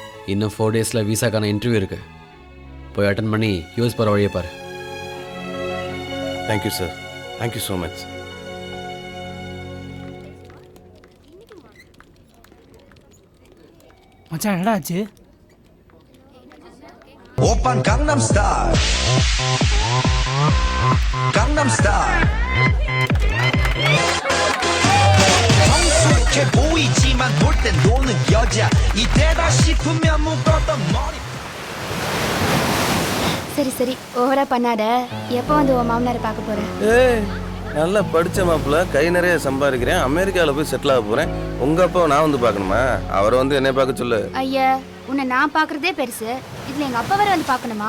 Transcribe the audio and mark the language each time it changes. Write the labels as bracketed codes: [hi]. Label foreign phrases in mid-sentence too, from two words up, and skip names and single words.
[ta] இன்னும் 4 டேஸில் விசாக்கான இன்டர்வியூ இருக்கு. போய் அட்டன் பண்ணி யூஎஸ் போகிற வழியை பாரு. [en] Thank you sir, thank you so much. [ta] மச்சான் என்னடா ஆச்சு? [ko] 오빤 강남스타일 강남스타일 성숙해 보이지만 돌 땐 노는 여자 이때다 싶으면 묶었던 머리. [ta] சரி சரி ஓவரா பண்ணாத. எப்போ வந்து உன் மாமனாரை பார்க்க போற? ஏய், நல்லா படித்த மாப்பிள்ள, கை நிறைய சம்பாதிக்கிறேன், அமெரிக்காவில் போய் செட்டில் ஆக போகிறேன். உங்கள் அப்பாவை நான் வந்து பார்க்கணுமா? அவரை வந்து என்னை பார்க்க சொல்லு. ஐயா, உன்னை நான் பார்க்கறதே பெருசு, இதுல எங்க அப்பா வர வந்து பார்க்கணுமா?